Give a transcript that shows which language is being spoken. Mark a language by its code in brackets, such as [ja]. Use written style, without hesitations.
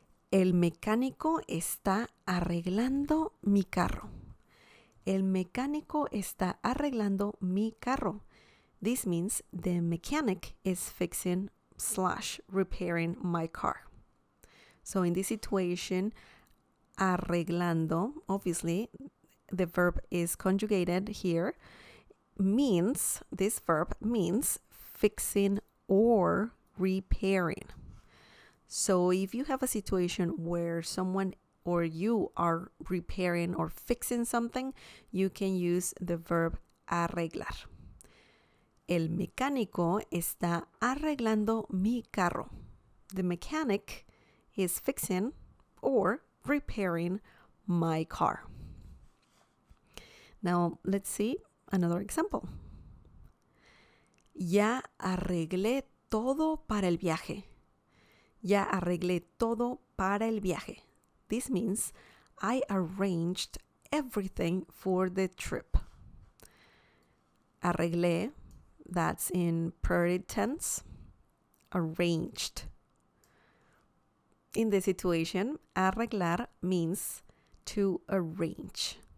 [es] El mecánico está arreglando mi carro. El mecánico está arreglando mi carro. [en] This means the mechanic is fixing / repairing my car. So in this situation, arreglando, obviously, the verb is conjugated here, this verb means fixing or repairing. So if you have a situation where someone or you are repairing or fixing something, you can use the verb arreglar. [es] El mecánico está arreglando mi carro. [en] The mechanic is fixing or repairing my car. Now, let's see another example. [es] Ya arreglé todo para el viaje. Ya arreglé todo para el viaje. [en] This means I arranged everything for the trip. Arreglé, that's in present tense. Arranged. In this situation, arreglar means to arrange.